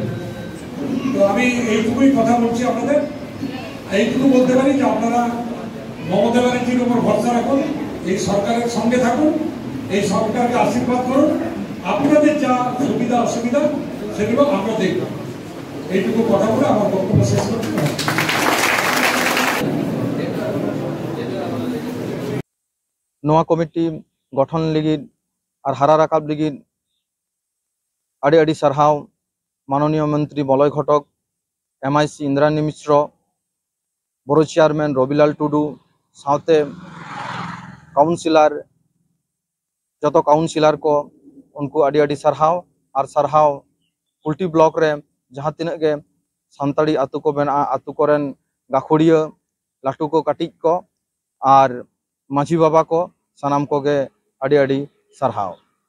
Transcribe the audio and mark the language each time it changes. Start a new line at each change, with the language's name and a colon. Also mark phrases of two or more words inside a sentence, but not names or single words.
Bangla: তো আমি এইটুকুই কথা বলছি আপনাদের, এইটুকু বলতে পারি যে আপনারা মমতা ব্যানার্জির উপর ভরসা রাখুন, এই সরকারের সঙ্গে থাকুন, এই সরকারকে আশীর্বাদ করুন, আপনাদের যা সুবিধা অসুবিধা সেগুলো আমরা দেখব। এইটুকু কথা বলে আমার বক্তব্য শেষ করতে হবে।
Santali: नोआ कमिटी गठन लगिद और हारा राकाब लगिद आड़ी आड़ी सारहाव माननीय मंत्री बलय घटक, MIC इंद्रानी मिश्र, बड़ो चेयरमैन रविलाल टुडू, साथे काउंसिलर जत काउंसिलर को उनको आड़ी आड़ी सारहाव और सारहाव कुल्टी ब्लॉक रे जहाँ तीन के सानताड़ी आतु को बना आतु कोरेन गाखुड़िया लाटू को काटिक को और माझी बाबा को सानाम को गे आड़ी आड़ी सारहाव।